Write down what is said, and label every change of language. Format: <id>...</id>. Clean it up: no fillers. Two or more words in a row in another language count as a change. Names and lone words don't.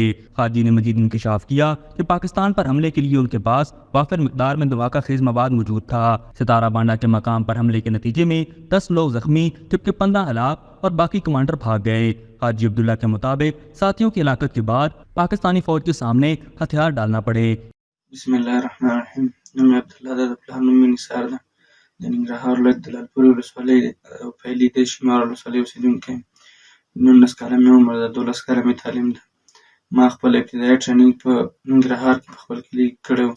<ur>خارجی نے مزید انکشاف کیا کہ پاکستان پر حملے کے لیے ان کے پاس وافر مقدار میں دھماکہ خیز مواد موجود تھا۔ ستارہ بانڈا کے مقام پر حملے کے نتیجے میں 10 لوگ زخمی جبکہ 15 ہلاک اور باقی کمانڈر بھاگ گئے۔ خارجی عبداللہ کے مطابق ساتھیوں کی ہلاکت کے بعد پاکستانی فوج کے سامنے ہتھیار ڈالنا پڑے۔</ur> <ar>بسم الله الرحمن الرحیم.</ar> <ps>نوم یې عبدالله ده، د پلار نوم مې نثار ده. د ننګرهار ولایت د لعلپورې ولسوالۍ او پایلې د شمال ولسوالۍ اوسېدونکی یم. 19 کاله مې عمر ده، 12 کاله مې تعلیم ده. ما خپل ابتدایي ټریننګ په ننګرهار کې په خپل کلي کې کړی و.</ps>